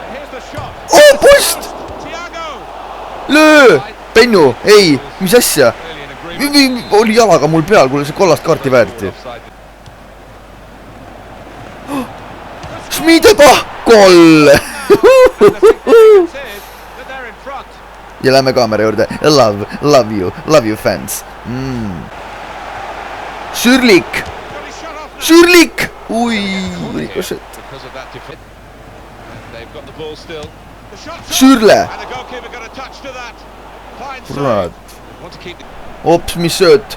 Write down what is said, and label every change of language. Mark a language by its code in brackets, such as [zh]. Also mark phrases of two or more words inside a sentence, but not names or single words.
[et] Oh, post! Löö! Pennu, ei, mis asja? Oli jalaga mul peal, kuule see kollast kaarti väärti. Šmideba, koll! Ja lähme kaamera juurde. [en] Love you fans. [et] Šürlik! Šürlik! Ui, rikošet. Šürle! Kurat. Ops, mis sööt.